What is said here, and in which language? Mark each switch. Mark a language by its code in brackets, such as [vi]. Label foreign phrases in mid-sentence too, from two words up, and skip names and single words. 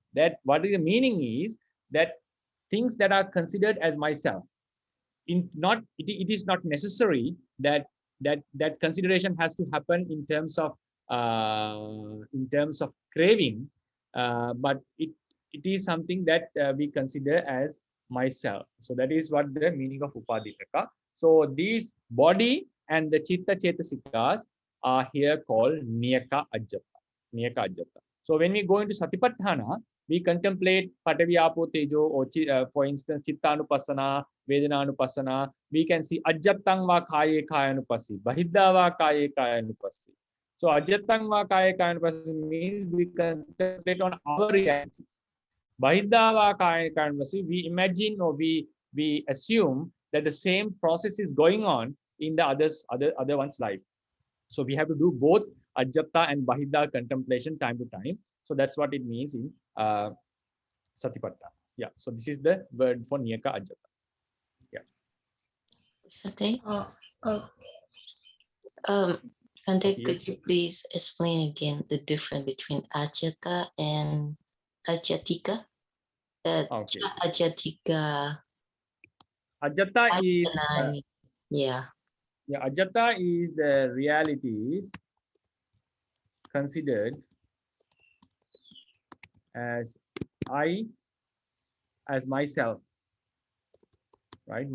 [en] That what is the meaning is that things that are considered as myself, it is not necessary that consideration has to happen in terms of craving, but it is something that we consider as myself. So that is what the meaning of upaditaka. So these body and the chitta chetasikas are here called [pi] niyaka ajata. Niyaka ajata. [en] So when we go into satipatthana, we contemplate [pi] patavi apo tejo, [en] or for instance [pi] chittanupassana, vedananupassana. We can see ajatang va kaye kayanupassi, bahidda va kaye kayanupassi. [en] So [pi] ajatang va kaye kayanupassi [en] means we contemplate on our realities. [pi] Bahidda va kaye kayanupassi, [en] we imagine or we assume that the same process is going on in the other one's life. So we have to do both [pi] ajata and bahidda [en] contemplation time to time. So that's what it means in Satipatthana. Yeah. So this is the word for [pi] niyaka ajata. [en] Yeah. Bhante, Oh, Bhante, Yes. could you please explain again the difference between Ajata and Ajathika? Okay. Ajathika. Ajata is Yeah. Ajata is the realities considered as I, as myself, right?